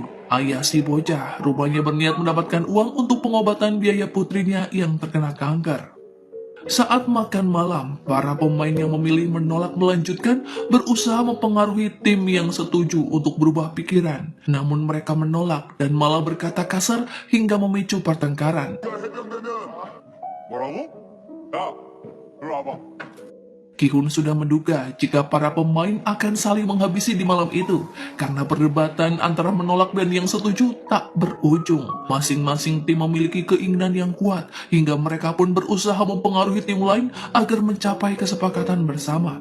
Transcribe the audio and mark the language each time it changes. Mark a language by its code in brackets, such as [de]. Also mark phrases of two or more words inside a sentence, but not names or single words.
[id] Ayah si bocah rupanya berniat mendapatkan uang untuk pengobatan biaya putrinya yang terkena kanker. Saat makan malam, para pemain yang memilih menolak melanjutkan berusaha mempengaruhi tim yang setuju untuk berubah pikiran. Namun mereka menolak dan malah berkata kasar hingga memicu pertengkaran. [ko] 해병되면 뭐라고? 야, 일로 와봐. [id] Ki-hun sudah menduga jika para pemain akan saling menghabisi di malam itu karena perdebatan antara menolak dan yang setuju tak berujung. Masing-masing tim memiliki keinginan yang kuat hingga mereka pun berusaha mempengaruhi tim lain agar mencapai kesepakatan bersama.